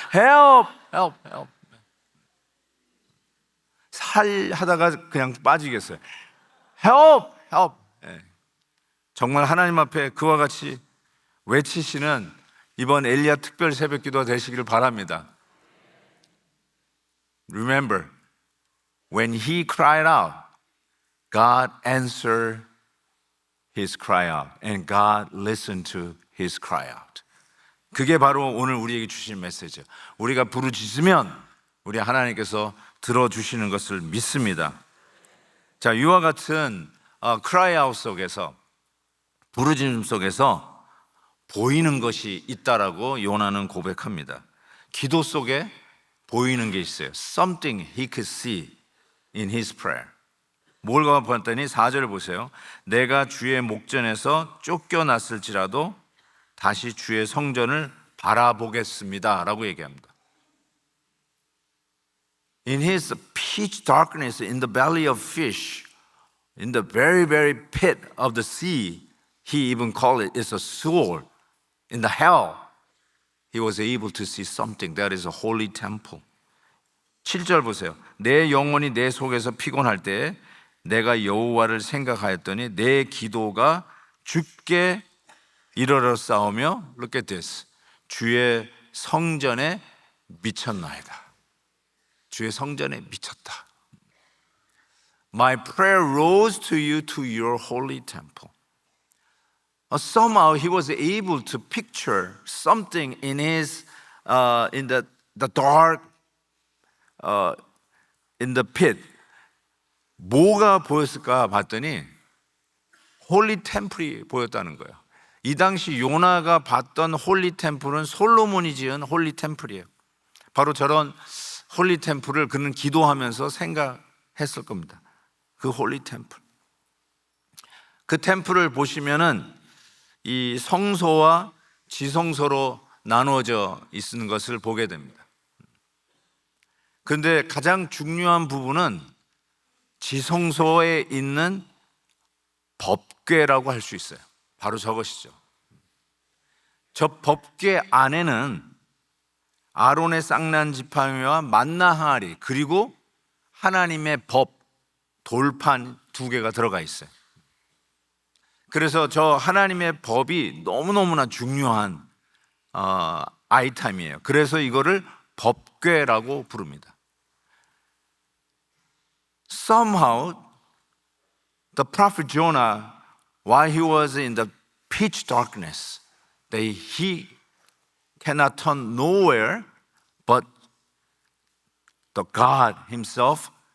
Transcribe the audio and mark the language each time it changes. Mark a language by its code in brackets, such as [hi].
[en] help, help, help. [ko] 하다가 그냥 빠지겠어요. [en] help, help. [ko] 정말 하나님 앞에 그와 같이 외치시는 이번 엘리야 특별 새벽 기도가 되시기를 바랍니다. [en] Remember, when he cried out, God answered his cry out, and God listened to his cry out. [ko] 그게 바로 오늘 우리에게 주신 메시지예요. 우리가 부르짖으면 우리 하나님께서 들어주시는 것을 믿습니다. 자, 이와 같은 cry out 속에서, 부르짖음 속에서 보이는 것이 있다라고 요나는 고백합니다. 기도 속에 보이는 게 있어요. [en] Something he could see in his prayer. [ko] 뭘 봤더니 4절을 보세요. 내가 주의 목전에서 쫓겨났을지라도 다시 주의 성전을 바라보겠습니다 라고 얘기합니다. [en] In his pitch darkness, in the belly of fish, in the very, very pit of the sea, he even called it, it's a Sheol. In the hell, he was able to see something. That is a holy temple. [ko] 7절 보세요. 내 영혼이 내 속에서 피곤할 때 내가 여호와를 생각하였더니 내 기도가 주께 이르렀사오며 [en] Look at this. [ko] 주의 성전에 미쳤나이다. 주의 성전에 미쳤다. [en] My prayer rose to you to your holy temple. Somehow he was able to picture something in his in the dark in the pit. [ko] 뭐가 보였을까 봤더니 홀리 템플이 보였다는 거예요. 이 당시 요나가 봤던 홀리 템플은 솔로몬이 지은 홀리 템플이에요. 바로 저런 홀리 템플을 그는 기도하면서 생각했을 겁니다. 그 홀리 템플. 그 템플을 보시면은 이 성소와 지성소로 나누어져 있는 것을 보게 됩니다. 그런데 가장 중요한 부분은 지성소에 있는 법궤라고 할 수 있어요. 바로 저것이죠. 저 법궤 안에는 아론의 쌍난 지팡이와 만나 항아리, 그리고 하나님의 법 돌판 2개가 들어가 있어요. 그래서 저 하나님의 법이 너무너무나 중요한 아이템이에요. 그래서 이거를 법궤라고 부릅니다. [en] Somehow the prophet Jonah, while he was in the pitch darkness, he cannot turn nowhere but the God himself.